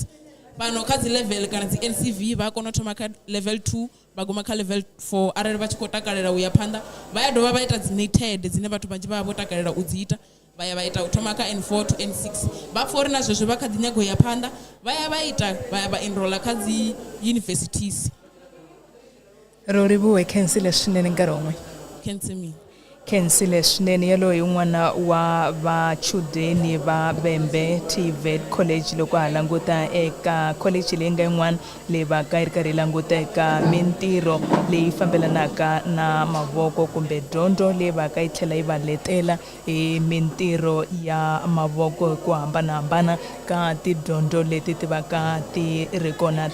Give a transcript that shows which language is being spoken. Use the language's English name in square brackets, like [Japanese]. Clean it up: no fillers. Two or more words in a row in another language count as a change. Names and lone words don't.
[Venda] Fhano kha dzi level kana dzi NCV vha kona u thoma kha level 2 vha guma kha level 4 arali vha tshi khou takalela u ya phanḓa vha ya dovha vha ita dzi nated dzine vhathu vhanzhi vha vha vho takalela u dzi ita, vha ya vha ita u thoma kha N4 to N6. Vha pfa uri na zwezwo vha kha ḓi nyago ya phanḓa vha ya vha ita vha ya vha enrolla kha dzi universities. [Tsonga] Ro rivuwe khensile swinene nkarhi wun'we. Khensile khensile swinene yaloyi un'wana wa vachudeni va Dept College loko ha languta eka college leyi nga yin'wana leyi va ka yi ri karhi yi languta eka mintirho leyi fambelanaka na mavoko kumbe dyondzo leyi va ka yi tlhela yi va letela hi mintirho ya mavoko hi ku hambanahambana ka tidyondzo leti ti va ka ti ri kona.